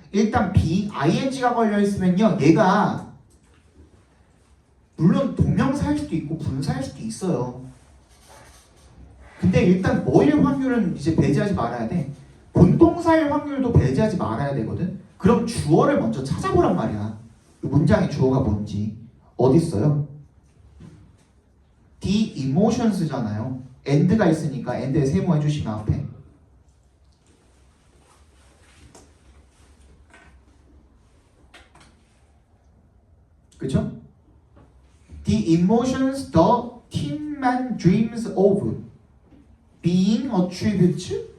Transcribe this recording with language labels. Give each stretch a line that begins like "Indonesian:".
Korean: 일단 B, ing가 걸려있으면요 얘가 물론 동명사일 수도 있고 분사일 수도 있어요. 근데 일단 뭐일 확률은 이제 배제하지 말아야 돼. 본동사일 확률도 배제하지 말아야 되거든. 그럼 주어를 먼저 찾아보란 말이야. 이 문장의 주어가 뭔지. 어디 있어요?
English: The emotions
Korean: 잖아요. and가 있으니까 and에 세모 해주시면 앞에. 그쵸?
English: The emotions the tin man dreams of being attributes?